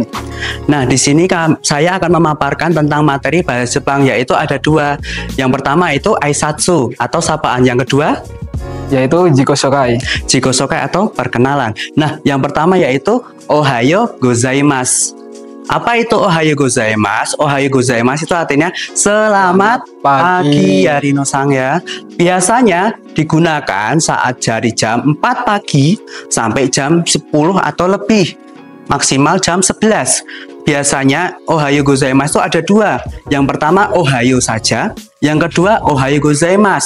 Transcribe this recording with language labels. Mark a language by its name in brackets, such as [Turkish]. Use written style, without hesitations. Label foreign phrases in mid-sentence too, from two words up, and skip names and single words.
[Indonesian] Nah, di sini saya akan memaparkan tentang materi bahasa Jepang, yaitu ada dua. Yang pertama itu Aisatsu atau sapaan, yang kedua yaitu Jikoshokai. Jikoshokai atau perkenalan. Nah, yang pertama yaitu [Japanese] おはようございます. [Indonesian] Apa itu [Japanese] おはようございます? おはようございます [Indonesian] itu artinya selamat pagi ya Rino-san ya. Biasanya digunakan saat dari jam 4 pagi sampai jam 10 atau lebih. Maksimal jam 11. Biasanya [Japanese] おはようございます [Indonesian] itu ada dua. Yang pertama Ohayo saja, yang kedua [Japanese] おはようございます.